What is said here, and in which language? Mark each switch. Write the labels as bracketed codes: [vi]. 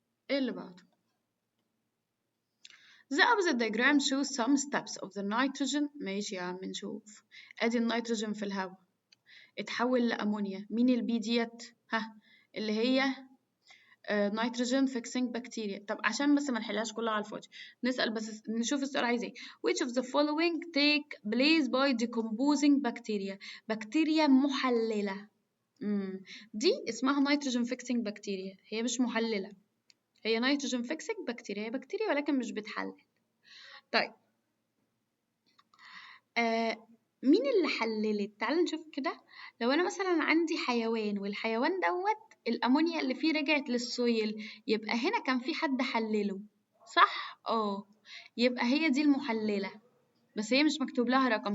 [ar] ايه اللي بعده؟ [en] The opposite diagram shows some steps of the nitrogen. [ar] ماشي يا عم نشوف. ادي النيتروجين في الهواء اتحول لامونيا، مين البي ديت؟ ها، اللي هي نيتروجين فيكسينج بكتيريا. طب عشان بس ما نحلهاش كلها على الفاضي، نسأل بس نشوف السؤال عايز ايه. [en] which of the following take place by decomposing bacteria؟ [ar] بكتيريا محللة. دي اسمها نيتروجين فيكسينج بكتيريا، هي مش محللة، هي نيتروجين فيكسينج بكتيريا، هي بكتيريا ولكن مش بتحلل. طيب مين اللي حللت؟ تعال نشوف كده. لو انا مثلا عندي حيوان والحيوان دوت الامونيا اللي فيه رجعت للسويل، يبقى هنا كان في حد حلله، صح؟ يبقى هي دي المحللة، بس هي مش مكتوب لها رقم.